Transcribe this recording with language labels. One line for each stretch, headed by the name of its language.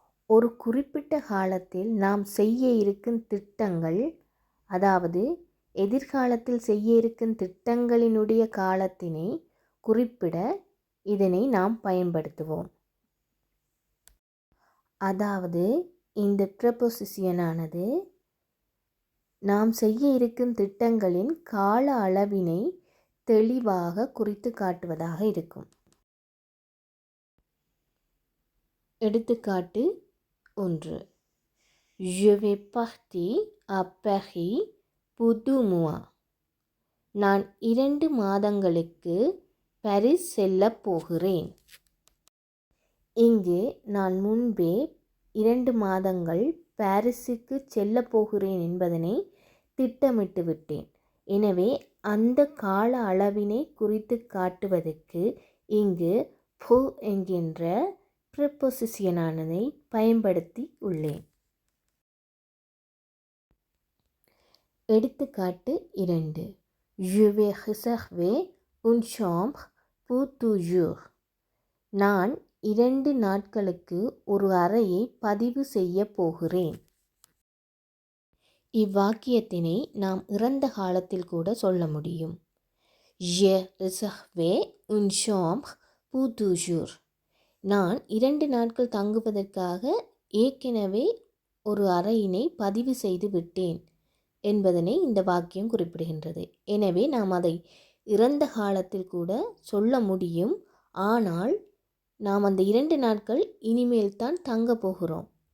Tamil: ஒரு குறிப்பிட்ட காலத்தில் நாம் செய்ய இருக்கும் திட்டங்கள், அதாவது எதிர்காலத்தில் செய்ய இருக்கும் திட்டங்களினுடைய காலத்தினை குறிப்பிட இதனை நாம் பயன்படுத்துவோம். அதாவது இந்த ப்ரெபோசிஷனானது நாம் செய்ய இருக்கும் திட்டங்களின் கால அளவினை தெளிவாக குறித்து காட்டுவதாக இருக்கும். எடுத்துக்காட்டு 1
French: je vais partir à Paris pour 2 mois.
Tamil: நான் 2 மாதங்களுக்கு பாரிஸ் செல்ல போகிறேன். இங்கு நான் முன்பே 2 மாதங்கள் பாரிஸுக்கு செல்ல போகிறேன் என்பதனை திட்டமிட்டு விட்டேன். எனவே அந்த கால அளவினை குறித்து காட்டுவதற்கு இங்கு போ என்கின்ற ப்ரிப்பொசிஷனானதை பயன்படுத்தி உள்ளேன். எடுத்துக்காட்டு 2.
French: Je vais réserver une chambre pour 2 jours.
Tamil: நான் 2 நாட்களுக்கு ஒரு அறையை பதிவு செய்ய போகிறேன். இவ்வாக்கியத்தினை நாம் இறந்த காலத்தில் கூட சொல்ல முடியும்.
French: J'ai réservé une chambre pour 2 jours.
Tamil: நான் 2 நாட்கள் தங்குவதற்காக ஏற்கனவே ஒரு அறையினை பதிவு செய்து விட்டேன் என்பதனை இந்த வாக்கியம் குறிப்பிடுகின்றது. எனவே நாம் அதை இறந்த காலத்தில் கூட சொல்ல முடியும். ஆனால் நாம் அந்த 2 நாட்கள் இனிமேல் தான் தங்க போகிறோம்.